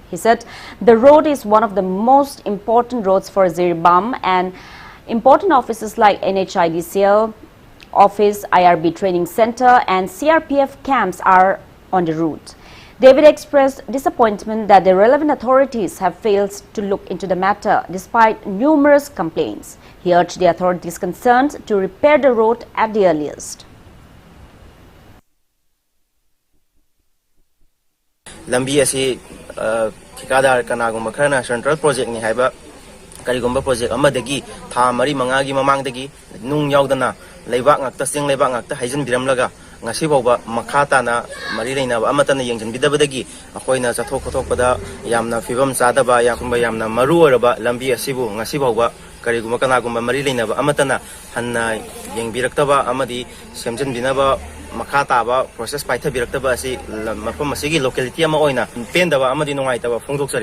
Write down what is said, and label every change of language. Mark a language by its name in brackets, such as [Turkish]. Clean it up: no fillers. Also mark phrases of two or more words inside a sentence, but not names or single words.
[English] He said the road is one of the most important roads for Zirbam, and important offices like NHIDCL Office, IRB Training Center and CRPF camps are on the route. David expressed disappointment that the relevant authorities have failed to look into the matter despite numerous complaints. He urged the authorities concerned to repair the road at the earliest. [Manipuri] Lambi asi thikadar kanagumba kharna [English] central project [Manipuri] ni haiba karigumba project amadagi tha mari mangagi mamangdagi nung yaudana leibak ngakta sing leibak ngakta haijan biramlaga ngasi bawba makhata na mari reina amatana yengjan bidabadagi akoina chathok khothokpada yamna fibam chadaba yamna maru oraba lambi asibu ngasi bawba kariguma kanagumba mari reina amatana hanna yengbiraktaba amadi semjan binaba makhata ba process paitha biraktaba asi mafam asigi locality ama oina pendaba amadi nungaitaba phongdoksari.